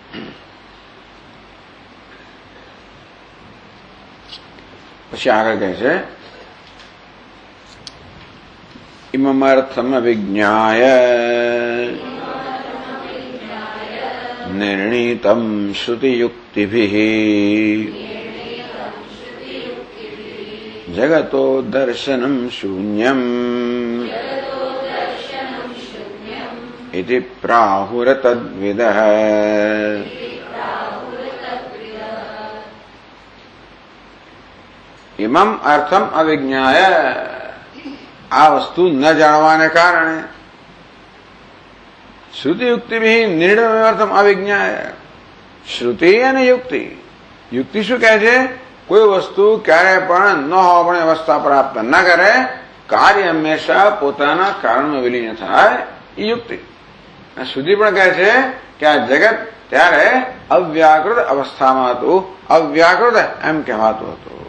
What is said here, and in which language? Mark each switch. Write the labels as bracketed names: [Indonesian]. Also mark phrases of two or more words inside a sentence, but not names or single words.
[Gujarati] પછી આગળ કહે છે [Sanskrit] ઇમમર્થમ વિજ્ઞાય નિર્ણિતમ શ્રુતિયુક્તિભિઃ જગતો દર્શનમ શૂન્યમ इति प्राहुरतद्विदः। इमम अर्थम अविज्ञाय, [Gujarati] આ વસ્તુ ન જાણવાને કારણે [Sanskrit] श्रुति युक्ति भी निर्णय अर्थम अविज्ञाय। [Gujarati] श्रुति અને યુક્તિ, યુક્તિ શું કહે છે? કોઈ વસ્તુ ક્યારે પણ ન હોવાની અવસ્થા પ્રાપ્ત ન કરે, કાર્ય હંમેશા પોતાના કારણમાં વિલીન થાય, એ યુક્તિ. શ્રુતિ પણ કહે છે કે આ જગત ત્યારે અવ્યાકૃત અવસ્થામાં હતું, અવ્યાકૃત એમ કહેવાતું હતું.